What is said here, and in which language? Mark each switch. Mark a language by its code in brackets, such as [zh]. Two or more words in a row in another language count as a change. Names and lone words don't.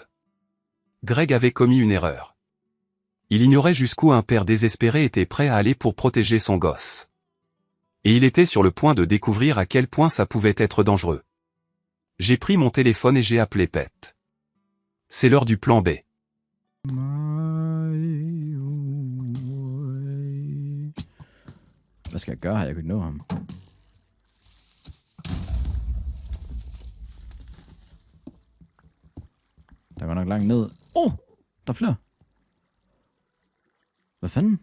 [fr] Greg avait commis une erreur. Il ignorait jusqu'où un père désespéré était prêt à aller pour protéger son gosse. Et il était sur le point de découvrir à quel point ça pouvait être dangereux. J'ai pris mon téléphone et j'ai appelé Pet. C'est l'heure du plan B. [da] Hvad skal jeg gøre her? Jeg kunne ikke nå ham. Der går nok langt ned. Der er flere. Hvad fanden?